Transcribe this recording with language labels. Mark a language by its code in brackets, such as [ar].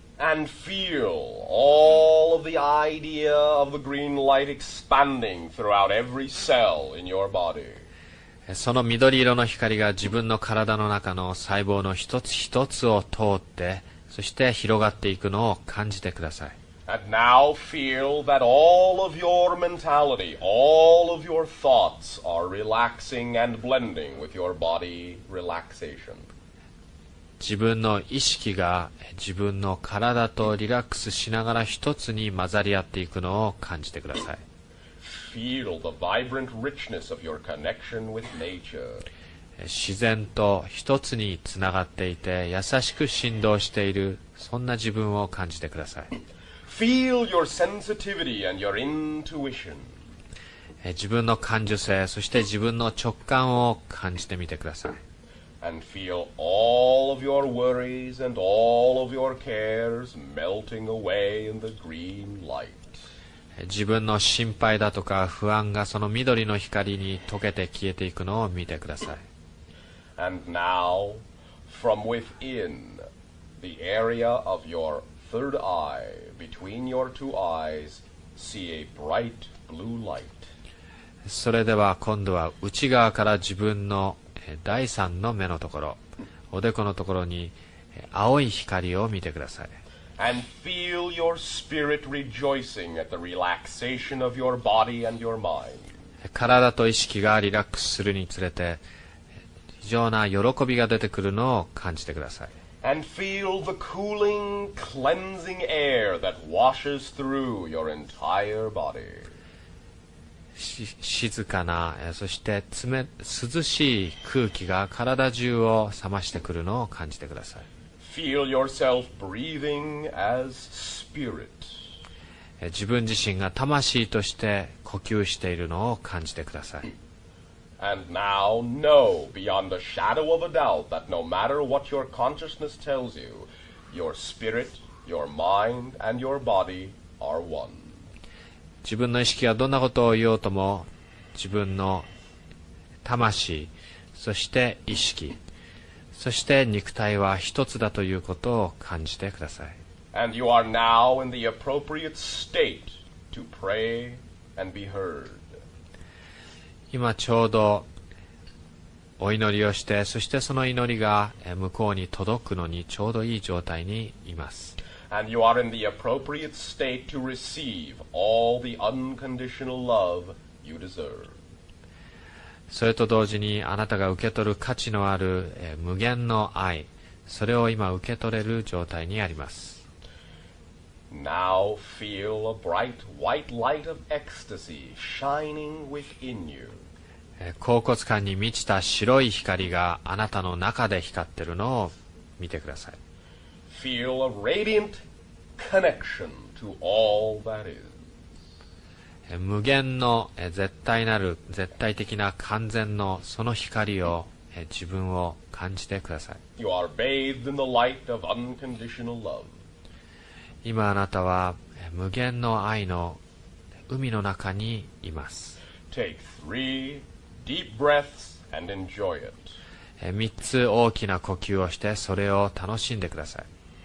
[en] And feel all of the idea of the green light expanding throughout every cell in your body. [ja] その緑色の光が自分の体の中の細胞の一つ一つを通って、そして広がっていくのを感じてください。 [en] And now feel that all of your mentality, all of your thoughts are relaxing and blending with your body relaxation. [ja] 自分の意識が自分の体とリラックスしながら一つに混ざり合っていくのを感じてください。 [en] Feel the vibrant richness of your connection with nature. [ja] 自然と一つにつながっていて優しく振動している、そんな自分を感じてください。 [en] Feel your sensitivity and your intuition. [ja] 自分の感受性、そして自分の直感を感じてみてください。 [en] And feel all of your worries and all of your cares melting away in the green light. [ja] 自分の心配だとか不安がその緑の光に溶けて消えていくのを見てください。 [en] And now, from within the area of your third eye, between your two eyes, see a bright blue light. [ja] それでは今度は内側から自分の第三の目のところ、おでこのところに青い光を見てください。 [en] And feel your spirit rejoicing at the relaxation of your body and your mind. [ja] 体と意識がリラックスするにつれて非常な喜びが出てくるのを感じてください。 [en] And feel the cooling, cleansing air that washes through your entire body. [ja] 静かな、そして涼しい空気が体中を冷ましてくるのを感じてください。 [en] Feel yourself breathing as spirit. [ja] 自分自身が魂として呼吸しているのを感じてください。 [en] And now know beyond the shadow of a doubt that no matter what your consciousness tells you, your spirit, your mind, and your body are one. [ja] 自分の意識がどんなことを言おうとも、自分の魂、そして意識、そして肉体は一つだということを感じてください。 [en] And you are now in the appropriate state to pray and be heard. [ja] 今ちょうどお祈りをして、そしてその祈りが向こうに届くのにちょうどいい状態にいます。 [en] And you are in the appropriate state to receive all the unconditional love you deserve. [ja] それと同時にあなたが受け取る価値のある無限の愛、それを今受け取れる状態にあります。 [en] Now feel a bright white light of ecstasy shining within you. [ja] 恍惚感に満ちた白い光があなたの中で光っているのを見てください。 [en] Feel a radiant connection to all that is. [ja] 無限の絶対的な完全のその光を自分を感じてください。 [en] You are bathed in the light of unconditional love. [ja] 今あなたは無限の愛の海の中にいます。 [en] Take 3 deep breaths and enjoy it. [ja] 3つ大きな呼吸をしてそれを楽しんでください。